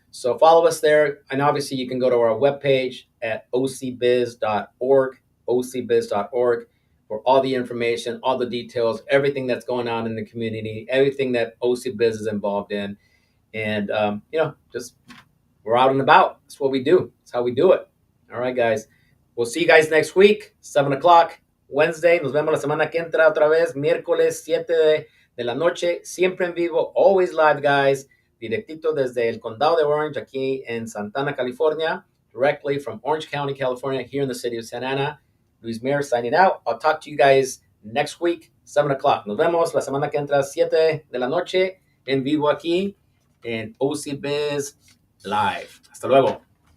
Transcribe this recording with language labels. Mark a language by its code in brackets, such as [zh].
[en] So follow us there. And obviously, you can go to our webpage at ocbiz.org, ocbiz.org, for all the information, all the details, everything that's going on in the community, everything that OC Biz is involved in. And, just we're out and about. That's what we do. That's how we do it. All right, guys. We'll see you guys next week, 7 o'clock, Wednesday. [es] Nos vemos la semana que entra otra vez, miércoles 7 de la noche, siempre en vivo, [en] always live, guys. [es] Directito desde el condado de Orange, aquí en Santana, California, [en] directly from Orange County, California, here in the city of Santa Ana. Luis Mayer signing out. I'll talk to you guys next week, 7 o'clock. [es] Nos vemos la semana que entra, 7 de la noche, en vivo aquí en OC Biz Live. Hasta luego.